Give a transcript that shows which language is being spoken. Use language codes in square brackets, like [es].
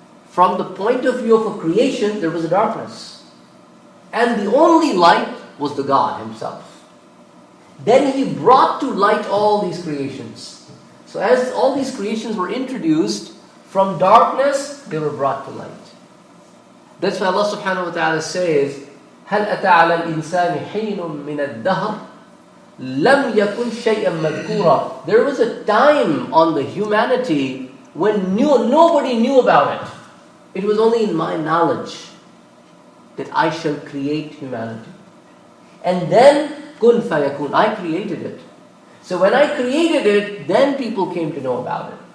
[en] From the point of view of a creation, there was a darkness. And the only light was the God Himself. Then He brought to light all these creations. So as all these creations were introduced, from darkness, they were brought to light. That's why Allah subhanahu wa ta'ala says, [ar] هَلْ أَتَى عَلَى الْإِنسَانِ حِينٌ مِنَ الدَّهْرِ لَمْ يَكُنْ شَيْئًا مَذْكُورًا. [en] There was a time on the humanity when nobody knew about it. It was only in my knowledge that I shall create humanity. And then, kun fayakun, I created it. So when I created it, then people came to know about it.